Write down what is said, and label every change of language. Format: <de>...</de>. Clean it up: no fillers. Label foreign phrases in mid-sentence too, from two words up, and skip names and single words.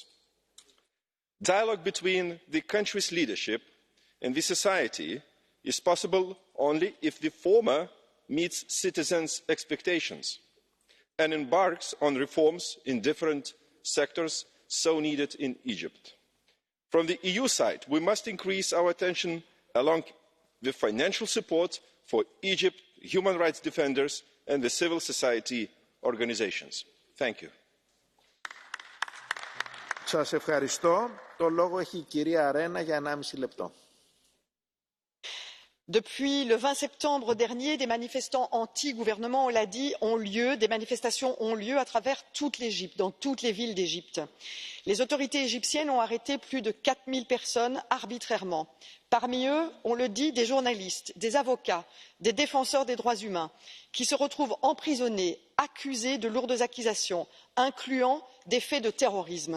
<en>Dialogue between the country's leadership and the society is possible only if the former meets citizens' expectations and embarks on reforms in different sectors so needed in Egypt. From the EU side, we must increase our attention along the financial support for Egypt, human rights defenders and the civil society organisations. Thank you.</en> <el>Σας ευχαριστώ. Το λόγο έχει η κυρία Αρένα για 1,5 λεπτό.</el> <fr>Depuis le 20 septembre dernier, des manifestants anti-gouvernement, on l'a dit, des manifestations ont lieu à travers toute l'Égypte, dans toutes les villes d'Égypte. Les autorités égyptiennes ont arrêté plus de 4000 personnes arbitrairement. Parmi eux, on le dit, des journalistes, des avocats, des défenseurs des droits humains, qui se retrouvent emprisonnés, accusés de lourdes accusations, incluant des faits de terrorisme.</fr>